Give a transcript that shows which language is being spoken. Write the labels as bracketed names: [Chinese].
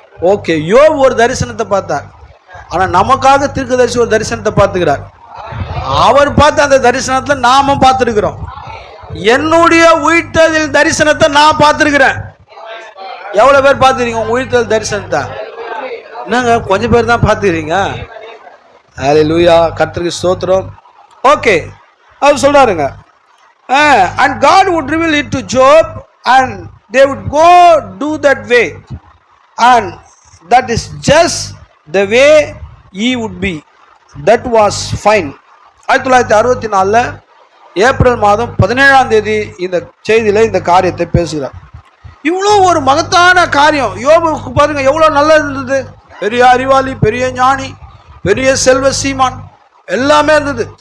[Tamil] Okay, யோபு ஒரு தரிசனத்தை பார்த்தார். ஆனா நமக்காக தீர்க்கதரிசி ஒரு தரிசனத்தை பார்த்துக்கிறார். அவர் பார்த்த அந்த தரிசனத்துல நாம பார்த்துருக்கிறோம். என்னுடைய உயிர்த்தெழுதல் தரிசனத்தை நான் பார்த்துருக்கிறேன். எவ்வளவு பேர் பார்த்துக்கிறீங்க உங்க உயிர்த்தெழுதல் தரிசனத்தை? என்னங்க, கொஞ்சம் பேர் தான் பார்த்துக்கிறீங்க. அல்லேலூயா, கர்த்தருக்கு ஸ்தோத்திரம். [English] okay, [Tamil] அவர் சொல்றாருங்க, [English] and God would reveal it to Job and they would go do that way and that is just the way he would be. That was fine. [Tamil] 1964 April மாதம் 17ஆம் தேதி இந்த செய்தியில இந்த காரியத்தை பேசுகிறார். இவ்வளோ ஒரு மகத்தான காரியம் யோபுக்கு பாருங்க, எவ்வளோ நல்லது இருந்தது. பெரிய அறிவாளி, பெரிய ஞானி, பெரிய செல்வ சீமான் எல்லாமே இருந்தது.